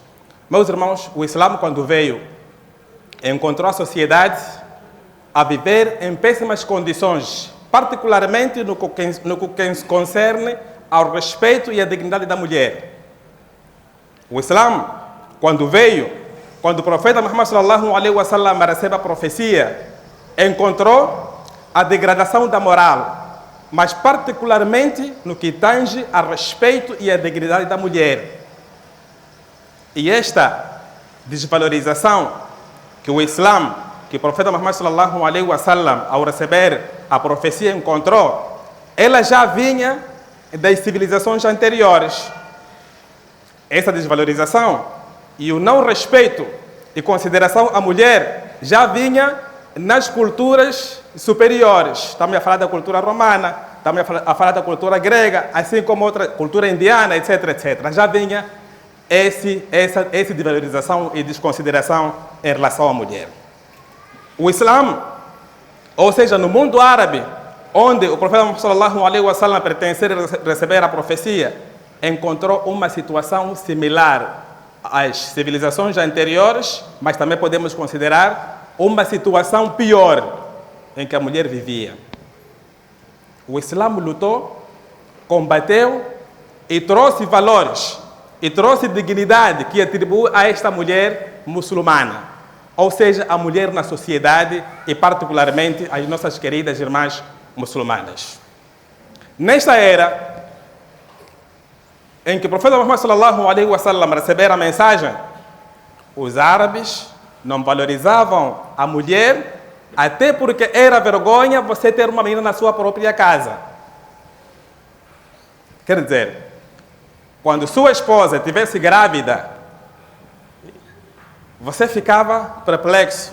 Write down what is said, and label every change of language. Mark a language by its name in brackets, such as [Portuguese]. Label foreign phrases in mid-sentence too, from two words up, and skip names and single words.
[Portuguese] Meus irmãos, o Islã, quando veio, encontrou a sociedade a viver em péssimas condições, particularmente no que concerne ao respeito e à dignidade da mulher. O Islã, quando veio, quando o profeta Muhammad [Arabic] صلى الله عليه وسلم [Portuguese] recebe a profecia, encontrou a degradação da moral, mas particularmente no que tange a respeito e a dignidade da mulher. E esta desvalorização que o Islã, que o profeta Muhammad [Arabic] صلى الله عليه وسلم, [Portuguese] ao receber a profecia, encontrou, ela já vinha das civilizações anteriores. Essa desvalorização e o não respeito e consideração à mulher já vinha nas culturas superiores. Estamos a falar da cultura romana, estamos a falar da cultura grega, assim como outra cultura indiana, etc, etc. Já vinha essa desvalorização e desconsideração em relação à mulher. O Islã, ou seja, no mundo árabe, onde o profeta [Arabic] صلى الله عليه وسلم [Portuguese] pertencia a receber a profecia, encontrou uma situação similar às civilizações anteriores, mas também podemos considerar uma situação pior em que a mulher vivia. O Islã lutou, combateu e trouxe valores, e trouxe dignidade que atribui a esta mulher muçulmana, ou seja, a mulher na sociedade e particularmente as nossas queridas irmãs muçulmanas. Nesta era em que o profeta Muhammad [Arabic] صلى الله عليه وسلم [Portuguese] recebera a mensagem, os árabes não valorizavam a mulher, até porque era vergonha você ter uma menina na sua própria casa. Quer dizer, quando sua esposa estivesse grávida, você ficava perplexo.